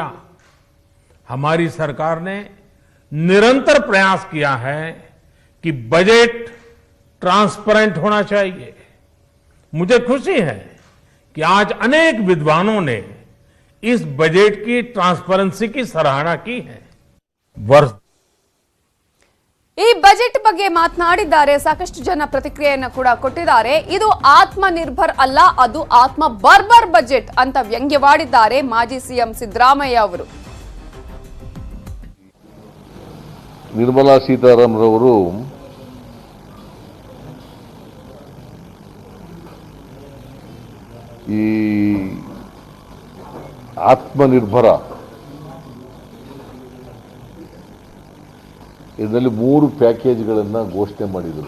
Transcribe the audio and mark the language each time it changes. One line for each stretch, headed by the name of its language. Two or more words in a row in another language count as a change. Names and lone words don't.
Hindi: हमारी सरकार ने निरंतर प्रयास किया है कि बजट ट्रांसपेरेंट होना चाहिए। मुझे खुशी है कि आज अनेक विद्वानों ने इस बजट की ट्रांसपेरेंसी की सराहना की है। वर्ष
Kannada: ಈ ಬಜೆಟ್ ಬಗ್ಗೆ ಮಾತನಾಡಿದ್ದಾರೆ. ಸಾಕಷ್ಟು ಜನ ಪ್ರತಿಕ್ರಿಯೆಯನ್ನು ಕೂಡ ಕೊಟ್ಟಿದ್ದಾರೆ. ಇದು ಆತ್ಮನಿರ್ಭರ್ ಅಲ್ಲ, ಅದು ಆತ್ಮ ಬರ್ಬರ್ ಬಜೆಟ್ ಅಂತ ವ್ಯಂಗ್ಯವಾಡಿದ್ದಾರೆ ಮಾಜಿ ಸಿಎಂ ಸಿದ್ದರಾಮಯ್ಯ ಅವರು. ನಿರ್ಮಲಾ ಸೀತಾರಾಮನ್ ಅವರು ಈ ಆತ್ಮನಿರ್ಭರ ಇದರಲ್ಲಿ 3 ಪ್ಯಾಕೇಜ್ಗಳನ್ನು ಘೋಷಣೆ ಮಾಡಿದರು.